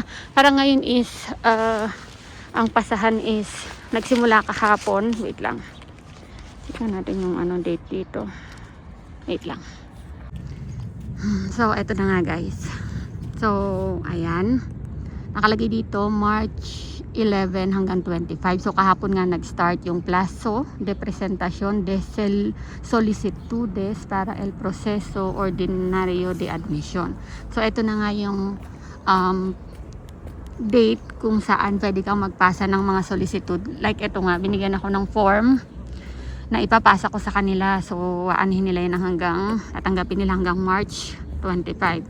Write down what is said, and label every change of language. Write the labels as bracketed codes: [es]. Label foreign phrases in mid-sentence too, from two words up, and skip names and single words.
[tl] Para ngayon is, ang pasahan is, nagsimula kahapon. Wait lang. Tignan natin yung ano date dito. Wait lang. So, eto na nga guys. So, ayan. Nakalagay dito March 11 hanggang 25. So, kahapon nga nag-start yung [es] plazo de presentación de solicitudes para el proceso ordinario de admission. [tl] So, eto na nga yung date kung saan pwede kang magpasa ng mga solicitude. Like eto nga, binigyan ako ng form na ipapasa ko sa kanila. So, aanhin nila yun hanggang, tatanggapin nila hanggang March 25.